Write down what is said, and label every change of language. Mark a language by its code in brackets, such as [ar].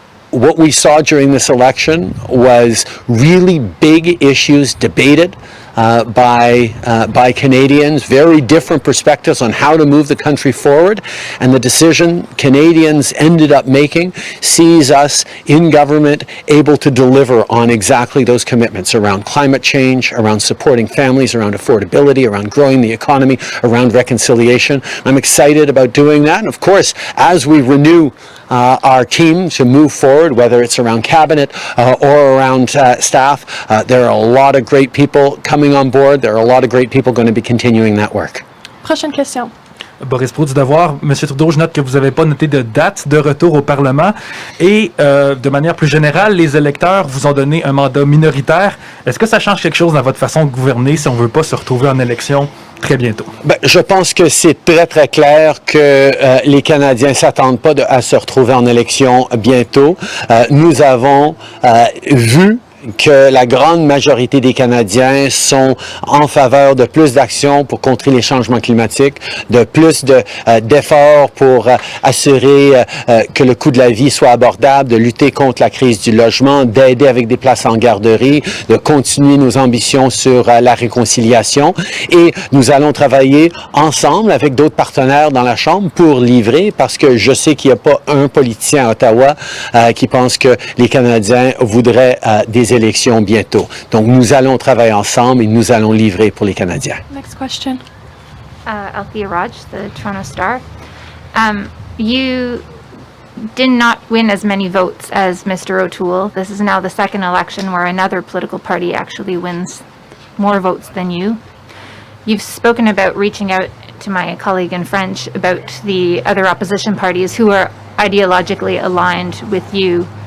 [en] What we saw during this election was really big issues debated by Canadians, very different perspectives on how to move the country forward, and the decision Canadians ended up making sees us in government able to deliver on exactly those commitments around climate change, around supporting families, around affordability, around growing the economy, around reconciliation. I'm excited about doing that, and of course, as we renew our team to move forward, whether it's around cabinet or around staff, there are a lot of great people coming on board. There are a lot of great people going to be continuing that work. [fr] Prochaine question. Boris Proulx du Devoir. Monsieur Trudeau, je note que vous n'avez pas noté de date de retour au Parlement et de manière plus générale, les électeurs vous ont donné un mandat minoritaire. Est-ce que ça change quelque chose dans votre façon de gouverner si on ne veut pas se retrouver en élection très bientôt? Ben, je pense que c'est très, très clair que les Canadiens ne s'attendent pas à se retrouver en élection bientôt. Nous avons vu que la grande majorité des Canadiens sont en faveur de plus d'actions pour contrer les changements climatiques, de plus d'efforts pour assurer que le coût de la vie soit abordable, de lutter contre la crise du logement, d'aider avec des places en garderie, de continuer nos ambitions sur la réconciliation. Et nous allons travailler ensemble avec d'autres partenaires dans la Chambre pour livrer, parce que je sais qu'il n'y a pas un politicien à Ottawa qui pense que les Canadiens voudraient des élections bientôt. Donc, nous allons travailler ensemble et nous allons livrer pour les Canadiens. [en] Next question. Althea Raj, the Toronto Star. You did not win as many votes as Mr. O'Toole. This is now the second election where another political party actually wins more votes than you. You've spoken about reaching out to my colleague in French about the other opposition parties who are ideologically aligned with you.